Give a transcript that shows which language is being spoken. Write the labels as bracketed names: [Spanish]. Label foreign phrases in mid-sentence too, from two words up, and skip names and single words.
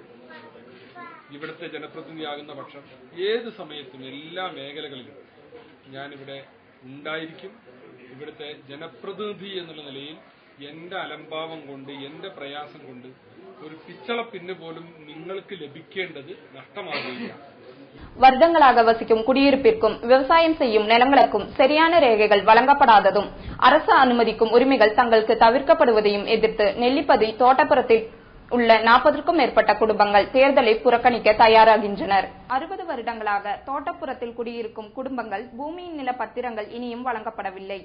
[Malayalam] ഇവിടുത്തെ ജനപ്രതിനിധിയാകുന്ന പക്ഷം ഏത് സമയത്തും എല്ലാ മേഖലകളിലും ഞാനിവിടെ ഉണ്ടായിരിക്കും. ഇവിടുത്തെ ജനപ്രതിനിധി എന്നുള്ള നിലയിൽ എന്റെ അലംഭാവം കൊണ്ട്, എന്റെ പ്രയാസം കൊണ്ട് ഒരു പിച്ചള പിന്ന് പോലും നിങ്ങൾക്ക് ലഭിക്കേണ്ടത് നഷ്ടമാകുകയില്ല. [Tamil] வருடங்களாக வசிக்கும் குடியிருப்பிற்கும் விவசாயம் செய்யும் நிலங்களுக்கும் சரியான ரேகைகள் வழங்கப்படாததும் அரசு அனுமதிக்கும் உரிமைகள் தங்களுக்கு தவிர்க்கப்படுவதையும் எதிர்த்து நெல்லிப்பதி தோட்டப்புறத்தில் உள்ள 40க்கும் மேற்பட்ட குடும்பங்கள் தேர்தலை புறக்கணிக்க தயாராகின்றனர். 60 வருடங்களாக தோட்டப்புறத்தில் குடியிருக்கும் குடும்பங்கள் பூமியின் நில பத்திரங்கள் இனியும் வழங்கப்படவில்லை.